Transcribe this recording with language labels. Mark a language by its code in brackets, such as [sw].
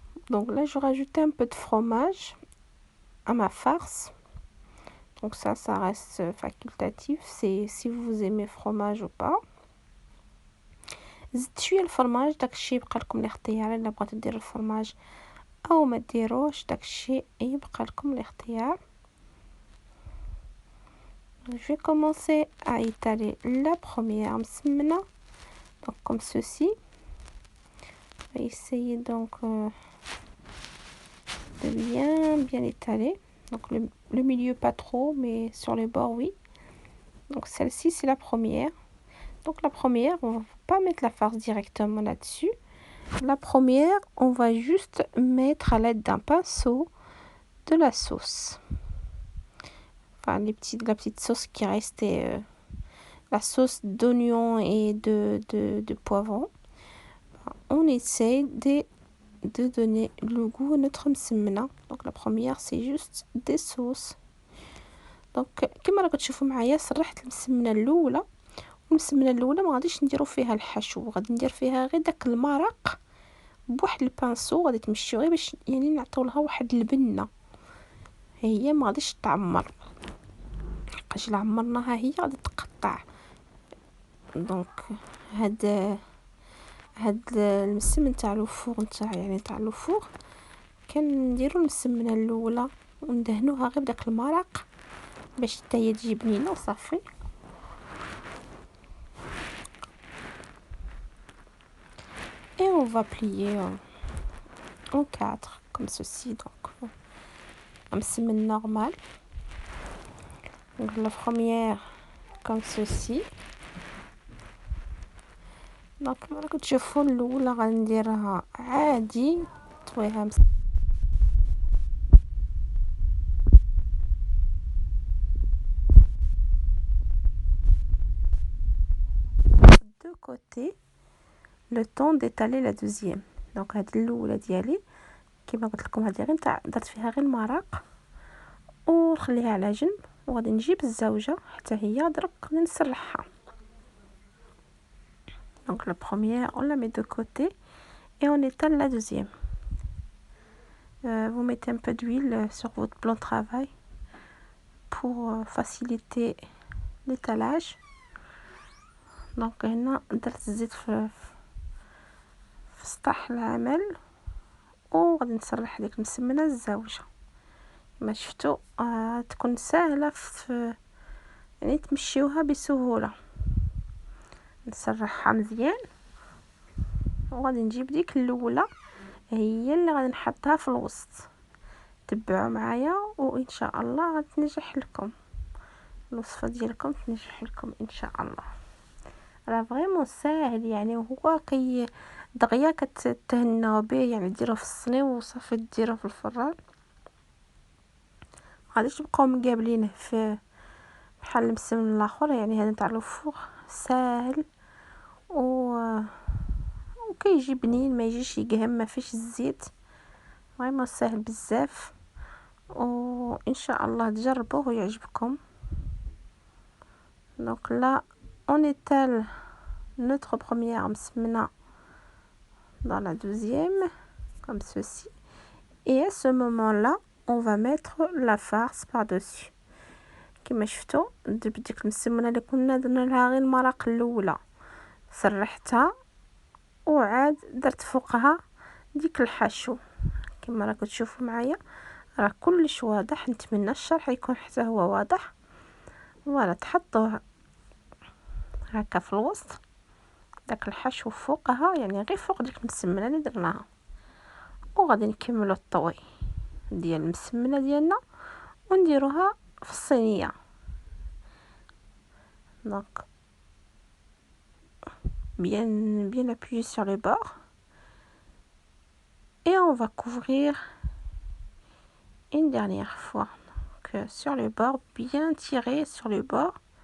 [fr] Donc là, je rajoutais un peu de fromage à ma farce. Donc ça reste facultatif, c'est si vous aimez fromage ou pas. [ar] زدت شويه الفرماج، داكشي يبقى لكم الاختيار. الا بغيتو ديروا الفرماج او ما ديروش، داكشي يبقى لكم الاختيار. [fr] Je vais commencer à étaler la première مسمنة, donc comme ceci. On va essayer donc de bien étaler. Donc le milieu pas trop, mais sur les bords oui. Donc celle-ci c'est la première. Donc la première, on va pas mettre la farce directement là-dessus. La première, on va juste mettre à l'aide d'un pinceau de la sauce. Enfin la petite sauce qui restait, la sauce d'oignon et de poivron. On essaie de donner le goût à notre مسمنة. Donc la première c'est juste des sauces. [ar] Donc كما راكم تشوفوا معايا سرحت المسمنة الاولى. المسمنه الاولى ما غاديش نديرو فيها الحشو، غادي ندير فيها غير داك المرق بواحد البانسو. غادي تمشيو غير باش يعني نعطيو لها واحد البنه، هي ما غاديش تعمر. حقاش الا عمرناها هي غادي تقطع. دونك هاد المسمن تاع الفور تاع الفور كنديرو المسمنه الاولى وندهنوها غير بداك المرق باش حتى هي تجي بنينه وصافي. [fr] Et on va plier en 4 comme ceci. Donc un semaine normal. Donc la première comme ceci. Donc [ar] راكم تشوفوا الاولى غنديرها عادي طويها [fr] de côté le temps d'étaler la deuxième. [ar] Donc هاد الاولى ديالي كما قلت لكم هذه غير درت فيها غير المرق ونخليها على جنب، وغادي نجيب الزوجه حتى هي درك نسرحها. [fr] Donc la première on la met de côté et on étale la deuxième. Vous mettez un peu d'huile sur votre plan de travail pour faciliter l'étalage. [ar] Donc هنا درت الزيت في سطح العمل وغادي نسرح ديك المسمنه الزوجه. ما شفتوا تكون سهله في يعني تمشيوها بسهوله. نسرحها مزيان وغادي نجيب ديك الاولى هي اللي غادي نحطها في الوسط. تبعوا معايا وان شاء الله غتنجح لكم الوصفه ديالكم، تنجح لكم ان شاء الله. راه فريمون ساهل يعني، وهو دغيا كتهناو به يعني ديروه في الصينيه وصافي ديروه في الفران. غاديش تبقاو مقابلينه في بحال المسمن الاخر. يعني هذا تاع الفوق ساهل وكيجي بنين، ما يجيش يقهم، ما فيش الزيت، فريمون ساهل بزاف. وان شاء الله تجربوه ويعجبكم. [fr] Donc là on étale notre première مسمنة dans la deuxième comme ceci, et à ce moment là on va mettre la farce par dessus. [ar] كما شفتوا ديك المسمنه اللي كنا درنا لها غير المرق الاولى سرحتها وعاد درت فوقها ديك الحشو. كما راكم تشوفوا معايا راه كلش واضح. نتمنى الشرح يكون حتى هو واضح. فوالا تحطوه هكا في الوسط داك الحشو فوقها، يعني غير فوق ديك المسمنه اللي درناها. وغادي نكملوا الطوي ديال المسمنه ديالنا ونديروها في الصينيه. [fr] Donc bien appuyer sur les bords Et on va couvrir une dernière fois. Donc, sur le bord, bien tirer sur le bord.